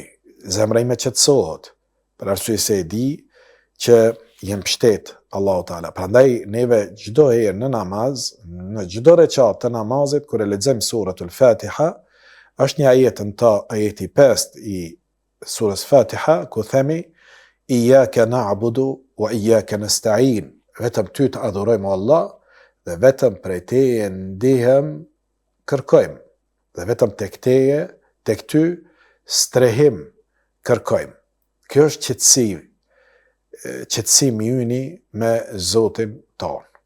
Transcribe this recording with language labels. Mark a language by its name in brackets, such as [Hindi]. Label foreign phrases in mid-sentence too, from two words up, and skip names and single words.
[Albanian] Zemra ime qetësohet, për arsye se e di që jem pështet Allahu Teala. Prandaj neve çdo herë në namaz, në çdo recat të namazit, kur e lexojmë suratul Fatiha, është një ajet në ta, ajeti 5 i surës Fatiha, ku themi [Arabic] إياك نعبد وإياك نستعين. [Albanian] Vetëm ty të adhurojmë Allah dhe vetëm prej teje ndihem kërkojmë. Dhe vetëm tek teje, tek ty strehim kërkojmë. Kjo është qetësimi yni me Zotin ton.